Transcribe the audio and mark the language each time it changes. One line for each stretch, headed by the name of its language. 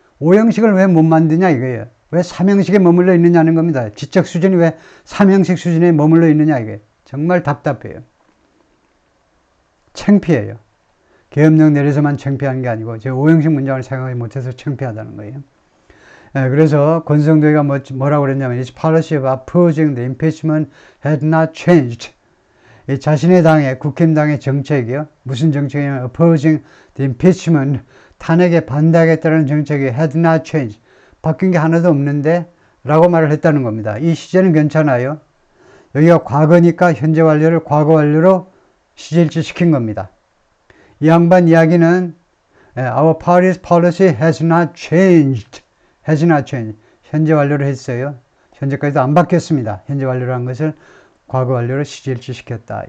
Korean: 5형식을 왜 못 만드냐, 이거예요. 왜 삼형식에 머물러 있느냐는 겁니다. 지적 수준이 왜 삼형식 수준에 머물러 있느냐, 이게. 정말 답답해요. 창피해요. 계엄령 내려서만 창피한 게 아니고 제 5형식 문장을 생각하지 못해서 창피하다는 거예요. 그래서 권성동이가 뭐라고 그랬냐면
English: His policy of opposing the impeachment had not changed.
Korean: 이 자신의 당의 국힘당의 정책이요. 무슨 정책이냐면
English: opposing the impeachment,
Korean: 탄핵에 반대하겠다는 정책이
English: had not changed.
Korean: 바뀐 게 하나도 없는데 라고 말을 했다는 겁니다. 이 시제는 괜찮아요. 여기가 과거니까 현재 완료를 과거 완료로 시제일치 시킨 겁니다. 이 양반 이야기는
English: Our party's policy has not changed.
Korean: 현재 완료를 했어요. 현재까지도 안 바뀌었습니다. 현재 완료를 한 것을 과거 완료로 시제일치 시켰다.